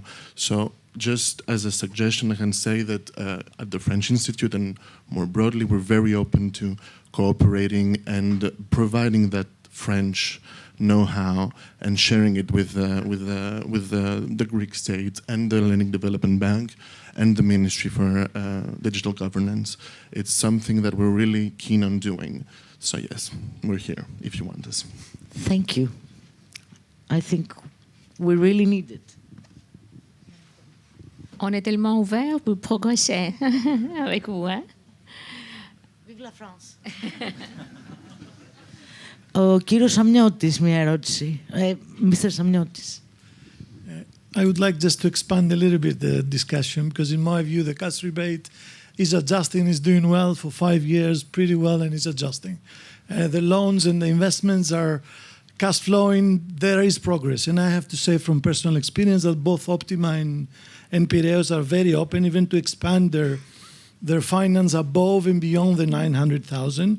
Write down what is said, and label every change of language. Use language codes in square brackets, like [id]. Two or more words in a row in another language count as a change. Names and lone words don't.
[en] So, just as a suggestion, I can say that at the French Institute and more broadly, we're very open to cooperating and providing that French know-how and sharing it with the Greek state and the Hellenic Development Bank and the Ministry for Digital Governance. It's something that we're really keen on doing. So yes, we're here if you want us. Thank you. I think we really need it. [fr] On est tellement ouvert pour progresser avec vous. Hein? Vive la France. [el] Ο κύριος Σαμνιώτης, μια ερώτηση. [en] Mr. Σαμνιώτης. I would like just to expand a little bit the discussion, because in my view, the cash rebate is adjusting, is doing well for 5 years, pretty well, and is adjusting. The loans and the investments are cash flowing. There is progress. And I have to say from personal experience that both Optima and Piraeus are very open even to expand their finance above and beyond the 900,000.